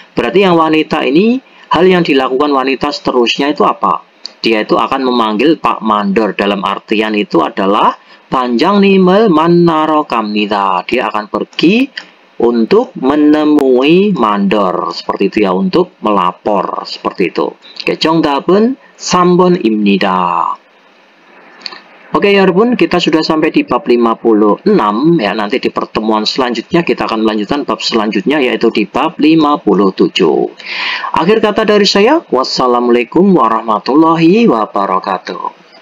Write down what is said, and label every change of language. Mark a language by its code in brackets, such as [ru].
[id] Berarti yang wanita ini, hal yang dilakukan wanita seterusnya itu apa? Dia itu akan memanggil Pak Mandor. Dalam artian itu adalah [ko] 반장님을 만나러 갑니다. [id] Dia akan pergi untuk menemui Mandor. Seperti itu ya, untuk melapor. Seperti itu. [ko] Oke, 정답은 3번입니다. [id] Oke ya 여러분, kita sudah sampai di bab 56 ya. Nanti di pertemuan selanjutnya kita akan melanjutkan bab selanjutnya, yaitu di bab 57. Akhir kata dari saya, wassalamualaikum warahmatullahi wabarakatuh.